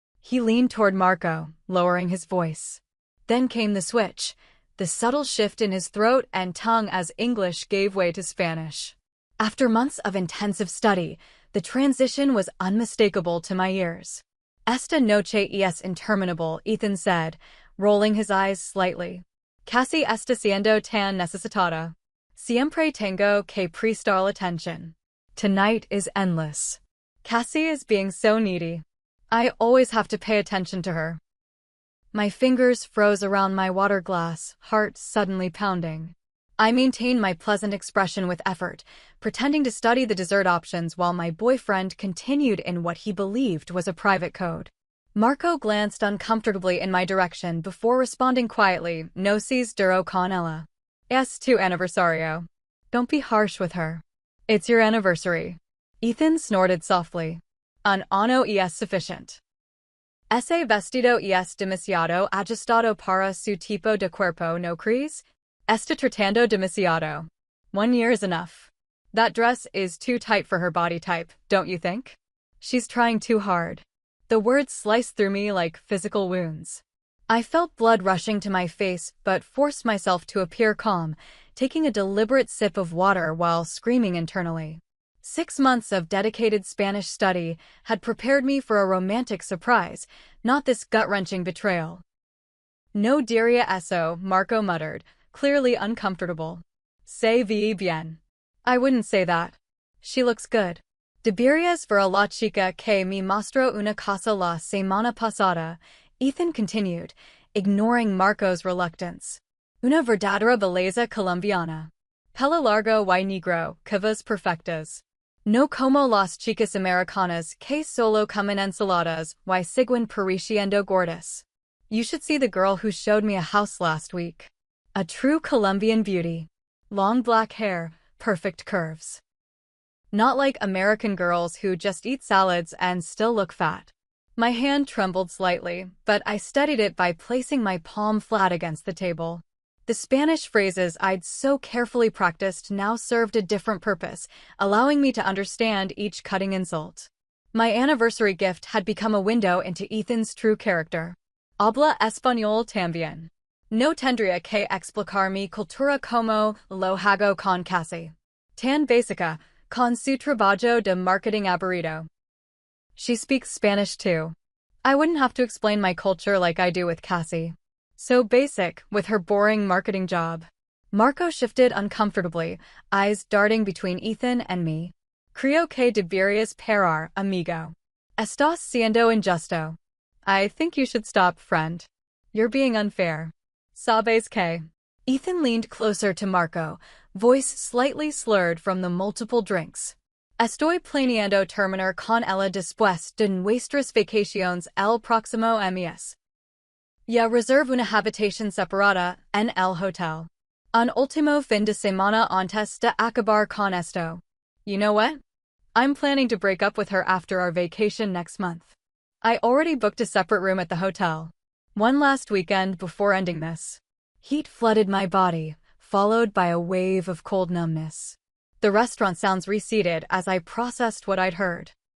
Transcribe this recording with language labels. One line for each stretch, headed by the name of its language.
English: He leaned toward Marco, lowering his voice. Then came the switch, the subtle shift in his throat and tongue as English gave way to Spanish. After months of intensive study, the transition was unmistakable to my ears.
Spanish: "Esta noche es interminable," Ethan said, rolling his eyes slightly. "Casi está siendo tan necesitada. Siempre tengo que prestar attention."
English: Tonight is endless. Cassie is being so needy. I always have to pay attention to her. My fingers froze around my water glass, heart suddenly pounding. I maintained my pleasant expression with effort, pretending to study the dessert options while my boyfriend continued in what he believed was a private code. Marco glanced uncomfortably in my direction before responding quietly,
Spanish: "No seas duro con ella. Es tu aniversario.
English: Don't be harsh with her. It's your anniversary." Ethan snorted softly.
Spanish: "Un ano es
English: sufficient.
Spanish: Ese vestido es demasiado ajustado para su tipo de cuerpo, no crees? Está tratando demasiado.
English: 1 year is enough. That dress is too tight for her body type, don't you think? She's trying too hard." The words sliced through me like physical wounds. I felt blood rushing to my face but forced myself to appear calm, taking a deliberate sip of water while screaming internally. 6 months of dedicated Spanish study had prepared me for a romantic surprise, not this gut-wrenching betrayal.
Spanish: "No diría eso,"
English: Marco muttered, clearly uncomfortable.
Spanish: "Se ve bien."
English: I wouldn't say that. She looks good.
Spanish: "Deberías ver a la chica que me mostró una casa la semana pasada,"
English: Ethan continued, ignoring Marco's reluctance.
Spanish: "Una verdadera belleza colombiana. Pelo largo y negro, curvas perfectas. No como las chicas americanas que solo comen ensaladas y siguen pareciendo gordas.
English: You should see the girl who showed me a house last week. A true Colombian beauty. Long black hair, perfect curves. Not like American girls who just eat salads and still look fat. My hand trembled slightly, but I steadied it by placing my palm flat against the table. The Spanish phrases I'd so carefully practiced now served a different purpose, allowing me to understand each cutting insult. My anniversary gift had become a window into Ethan's true character.
Spanish: Habla español también. No tendría que explicar mi cultura como lo hago con casi. Tan básica, con su trabajo de marketing aburrido.
English: She speaks Spanish too. I wouldn't have to explain my culture like I do with Cassie. So basic, with her boring marketing job. Marco shifted uncomfortably, eyes darting between Ethan and me.
Spanish: Creo que deberías parar, amigo. Estás siendo injusto.
English: I think you should stop, friend. You're being unfair.
Spanish: Sabes que.
English: Ethan leaned closer to Marco, voice slightly slurred from the multiple drinks.
Spanish: Estoy planeando terminar con ella después de nuestras vacaciones el próximo mes. Ya reserve una habitación separada en el hotel. Un último fin de semana antes de acabar con esto.
English: You know what? I'm planning to break up with her after our vacation next month. I already booked a separate room at the hotel. One last weekend before ending this. Heat flooded my body, followed by a wave of cold numbness. The restaurant sounds receded as I processed what I'd heard.